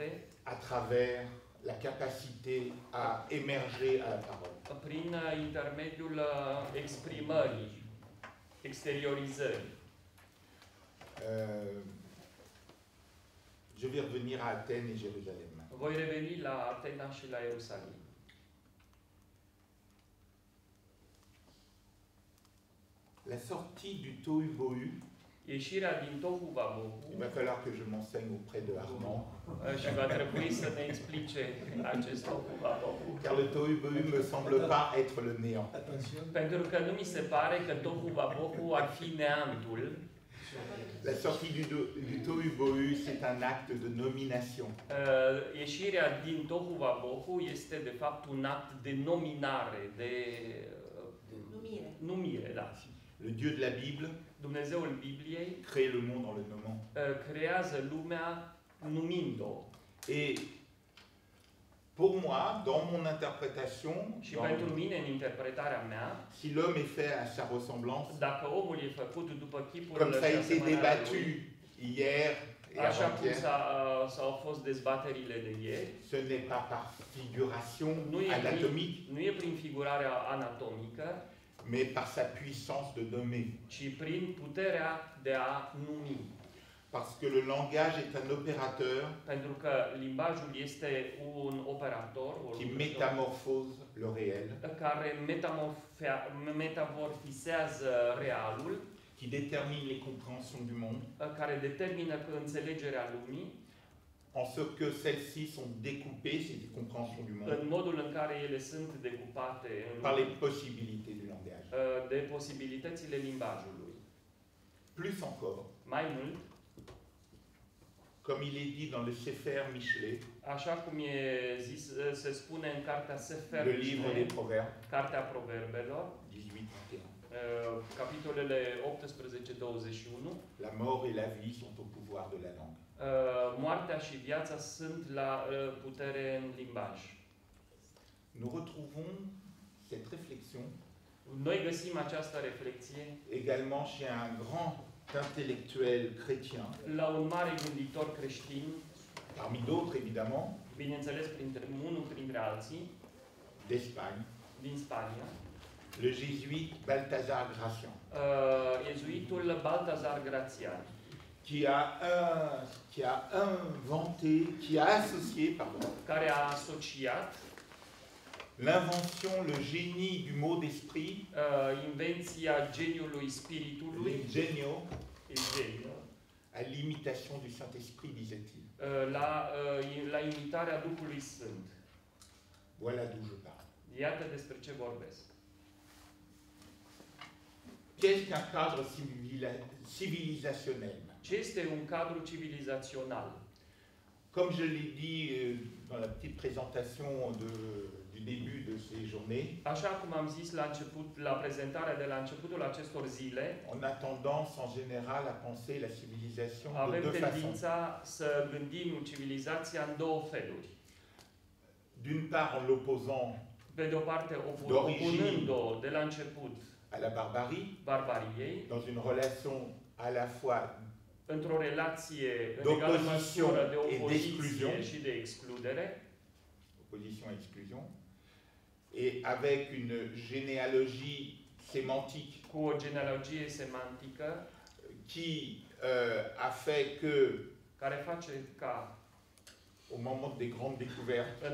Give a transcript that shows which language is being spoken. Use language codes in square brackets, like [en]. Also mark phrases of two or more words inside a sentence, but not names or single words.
[fr] à travers la capacité à émerger à la parole. [ro] prin intermediul exprimării, exteriorizării. [fr] Je vais revenir à Athènes et Jérusalem. [ro] Voi reveni la Atena și la Ierusalim. [fr] La sortie du tohu-bohu, [ro] Ieșirea din [he] תהו ובהו, [fr] il va falloir que je m'enseigne auprès de Armand, [ro] și va trebui să ne explice acest [he] תהו ובהו. [fr] car le tohu-bohu ne me semble pas être le néant. [ro] Pentru că nu mi se pare că [he] תהו ובהו [ro] ar fi neantul. [fr] La sortie du tohu-bohu, c'est un acte de nomination. [ro] Ieșirea din [he] תהו ובהו [ro] este de fapt un act de nominare, de numire, da. [fr] Le Dieu de la Bible [ro] Dumnezeul Bibliei [fr] crée le monde en le nommant. [ro] creează lumea numind-o. [fr] Et pour moi, dans mon interprétation, [ro] Și pentru mine, în interpretarea mea, [fr] si l'homme est fait à sa ressemblance, [ro] dacă omul e făcut după chipul [fr] comme ça a [ro] și [fr] été [ro] asemănarea [fr] débattu [ro] lui, [fr] hier et [ro] așa cum [fr] avant-hier, [ro] s-au fost dezbaterile de ieri, [fr] ce n'est pas par figuration [ro] nu e, [fr] anatomique, [ro] nu e prin figurarea anatomică, [fr] mais par sa puissance de nommer. [ro] ci prin puterea de a numi. [fr] Parce que le langage est un opérateur [ro] Pentru că limbajul este un operator, [fr] qui métamorphose le réel, [ro] care metamorfisează realul, [fr] qui détermine les compréhensions du monde, [ro] care determină înțelegerea lumii, [fr] en ce que celles-ci sont découpées, ces compréhensions du monde, [ro] în modul în care ele sunt decupate în [fr] par [ro] lume, [fr] les possibilités du langage. [ro] de posibilitățile limbajului. [fr] Plus encore, [ro] Mai mult, [fr] comme il est dit dans le Sefer Michelet, [ro] așa cum e zis, se spune în cartea Sefer [fr] le livre des [ro] Michelet, [fr] Proverbes, [ro] cartea Proverbelor, [fr] 18-21. [ro] capitolele 18-21. [fr] La mort et la vie sont au pouvoir de la langue. [ro] Moartea și viața sunt la putere în limbaj. [fr] Nous retrouvons cette réflexion [ro] Noi găsim această reflexie [fr] également chez un grand intellectuel chrétien, [ro] la un mare gânditor creștin, [fr] parmi d'autres évidemment, [ro] bineînțeles unul printre alții, [fr] d'Espagne, [ro] din Spania, [fr] le jésuite Balthazar Gracian, [ro] iezuitul Baltazar Gracian, [fr] qui a inventé, qui a associé, pardon, [ro] care a asociat [fr] l'invention, le génie du mot d'esprit, [ro] invenția geniului spiritului, [fr] l'ingenio, [ro] genio, [fr] à l'imitation du Saint-Esprit, disait-il. [ro] la imitarea Duhului Sfânt. [fr] Voilà d'où je parle. [ro] Iată despre ce vorbesc. [fr] Qu'est-ce qu'un cadre civilisationnel? [ro] Ce este un cadru civilizațional? [fr] Comme je l'ai dit dans la petite présentation du début de ces journées, [ro] Așa cum am zis la prezentarea de la începutul acestor zile, [fr] on a tendance en général à penser la civilisation de [ro] avem [fr] deux façons. [ro] tendința să gândim civilizația în două feluri. [fr] D'une part en l'opposant [ro] Pe de o parte, [fr] D'origine. [ro] opunând-o de la început [fr] à la barbarie, [ro] barbariei, [fr] dans une relation à la fois [ro] într-o relație în egală [fr] d'opposition [ro] măsură de [fr] et [ro] opoziție [fr] d'exclusion, [ro] și de excludere, [fr] opposition et exclusion, et avec une généalogie sémantique [ro] cu o genealogie semantică [fr] qui a fait que, [ro] care face ca [fr] au moment des grandes découvertes,